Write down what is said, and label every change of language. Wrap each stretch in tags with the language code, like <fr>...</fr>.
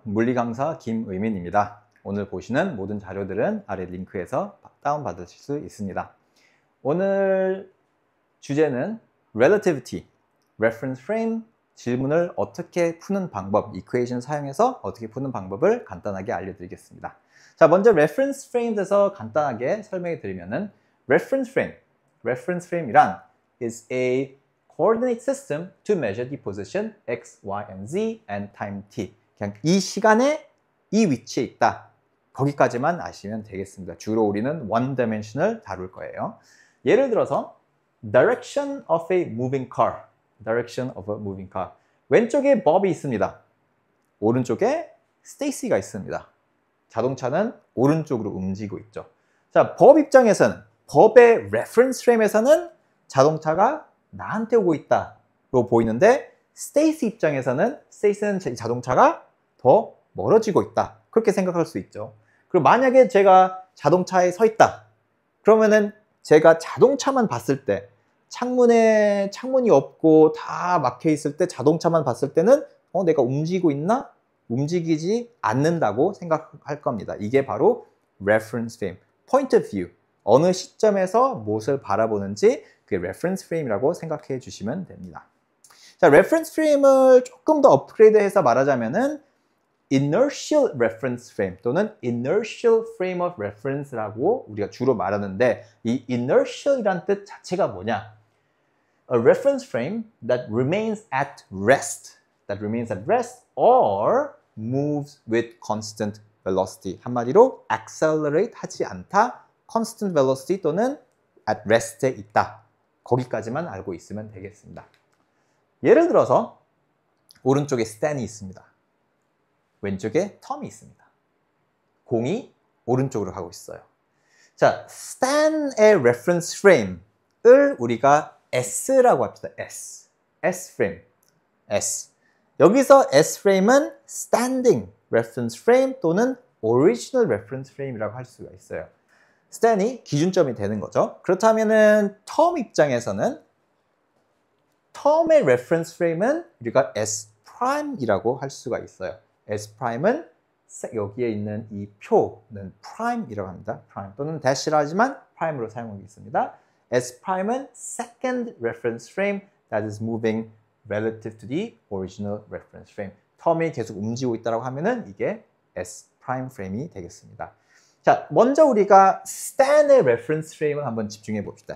<ko>물리 강사 김의민입니다. 오늘 보시는 모든 자료들은 아래 링크에서 다운받으실 수 있습니다. 오늘 주제는 Relativity, Reference Frame, 질문을 어떻게 푸는 방법, 이퀘이션 사용해서 어떻게 푸는 방법을 간단하게 알려드리겠습니다. 자, 먼저 Reference Frames에서 간단하게 설명해 드리면은</ko> <en>Reference Frame이란 is a coordinate system to measure the position x, y, and z and time t.</en> <ko>그냥 이 시간에 이 위치에 있다. 거기까지만 아시면 되겠습니다. 주로 우리는 one dimension을 다룰 거예요. 예를 들어서</ko> <en>direction of a moving car. direction of a moving car.</en> <ko>왼쪽에 법이 있습니다. 오른쪽에 스테이시가 있습니다. 자동차는 오른쪽으로 움직이고 있죠. 자, 법 입장에서는 법의 reference frame에서는 자동차가 나한테 오고 있다로 보이는데 스테이시 입장에서는 스테이시는 자동차가 더 멀어지고 있다. 그렇게 생각할 수 있죠. 그리고 만약에 제가 자동차에 서 있다. 그러면은 제가 자동차만 봤을 때 창문에 창문이 없고 다 막혀 있을 때 자동차만 봤을 때는 내가 움직이고 있나? 움직이지 않는다고 생각할 겁니다. 이게 바로</ko> <en>reference frame, point of view.</en> <ko>어느 시점에서 무엇을 바라보는지 그게 reference frame이라고 생각해 주시면 됩니다. 자, reference frame을 조금 더 업그레이드해서 말하자면은 inertial reference frame 또는 inertial frame of reference라고 우리가 주로 말하는데 이 inertial이란 뜻 자체가 뭐냐?</ko> <en>A reference frame that remains at rest or moves with constant velocity.</en> <ko>한마디로 accelerate 하지 않다, constant velocity 또는 at rest에 있다. 거기까지만 알고 있으면 되겠습니다. 예를 들어서 오른쪽에 스탠이 있습니다. 왼쪽에 텀이 있습니다. 공이 오른쪽으로 가고 있어요. 자, 스탠의 reference frame을 우리가 S라고 합시다.</ko> <en>S frame. S.</en> <ko>여기서 S frame은 standing reference frame 또는 original reference frame이라고 할 수가 있어요. 스탠이 기준점이 되는 거죠. 그렇다면은 텀 입장에서는 텀의 reference frame은 우리가 S'이라고 할 수가 있어요. S'은 여기에 있는 이 표는 prime이라고 합니다. prime 또는 dash라 하지만 prime으로 사용하고 있습니다.</ko> <en>S'은 second reference frame that is moving relative to the original reference frame.</en> <ko>텀이 계속 움직이고 있다고 하면은 이게 S prime frame이 되겠습니다. 자, 먼저 우리가 스탠의 reference frame을 한번 집중해 봅시다.</ko>